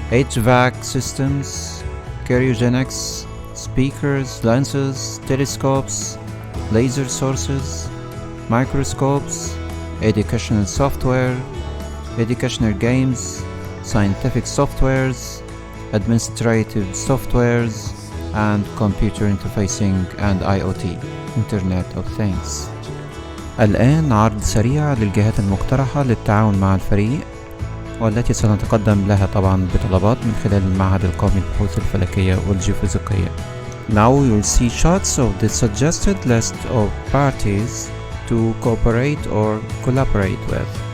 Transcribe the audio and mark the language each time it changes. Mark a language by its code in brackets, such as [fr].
[en] HVAC systems, cryogenics, speakers, lenses, telescopes, laser sources, microscopes, educational software, educational games, scientific softwares, administrative softwares, and computer interfacing and IoT, Internet of Things. [ar] الآن عرض سريع للجهات المقترحة للتعاون مع الفريق والتي سنتقدم لها طبعا بطلبات من خلال المعهد القومي للبحوث الفلكية والجيوفيزيقية. [en] Now you will see shots of the suggested list of parties to cooperate or collaborate with.